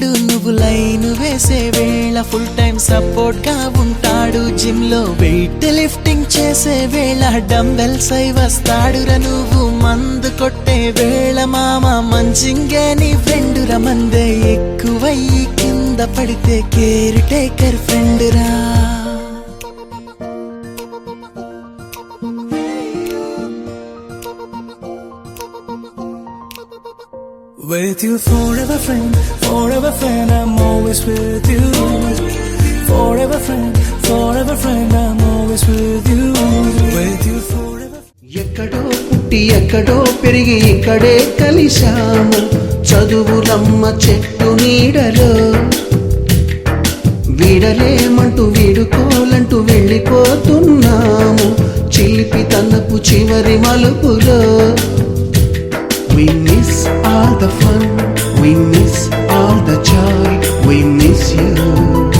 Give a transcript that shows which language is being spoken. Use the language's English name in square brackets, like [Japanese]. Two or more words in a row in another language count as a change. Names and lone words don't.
[Telugu] నువ్వు లైన్ వేసే వేళ [English] full time support [Telugu] గా ఉంటాడు. జిమ్ లో [English] weight lifting [Telugu] చేసే వేళ డంబెల్స్ అయి వస్తాడురా. నువ్వు మందు కొట్టే వేళ మామ మంచింగే నీ ఫ్రెండ్ రా. మందే ఎక్కువయ్యి కింద పడితే [English] care taker friend [Telugu] రా. [English] With you forever friend, I'm always with you. Forever friend, I'm always with you. With you forever. [Telugu] ఎక్కడో పుట్టి ఎక్కడో పెరిగి ఇక్కడే కలిశాము, చదువులమ్మ చెట్టు నీడలో. వీడలేమంటూ వీడుకోలంటూ వెళ్ళిపోతున్నాము, చిలిపి తనపు చివరి మలుపులో. [English] We miss all the fun, we miss all the joy, we miss you.